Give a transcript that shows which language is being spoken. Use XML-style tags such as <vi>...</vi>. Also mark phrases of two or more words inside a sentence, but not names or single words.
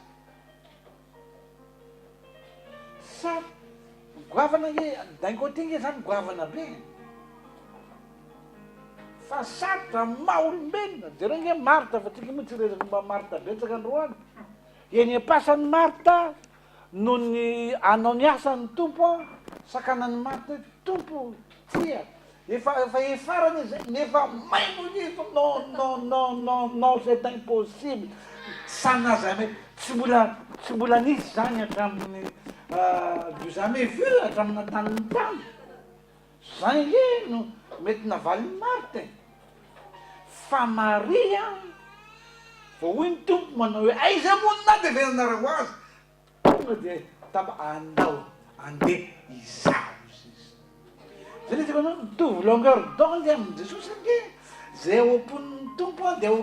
<mg>sa goavana daingotinge zany goavana be fa sarotra maha-olombelona jereo nge Marta fa tsika moa tsy resaka mba Marta betsaka androany eny am-pasan'ny Marta no ny anao ny asan'ny tompo sakanan'ny Marta tompo tia efa efarany zay nefa maimony efa</mg> <fr>non c'est impossible sans jamais</fr> <mg>tsy mbola nisy zany hatramin'ny</mg> <fr>du jamais vu</fr> <mg>hatramin'ny taniny tany zany nge no mety navalin'ny Marta fa Maria vao hoy ny tompo manao hoe aiza moa nandevenanareo azy tonga dia andao andeha izao zany izy manao mitovy</mg> <fr>longueur d'onde</fr> <mg>amin'i Jesosy nge zay ao am-pon'ny tompo dia ao</mg>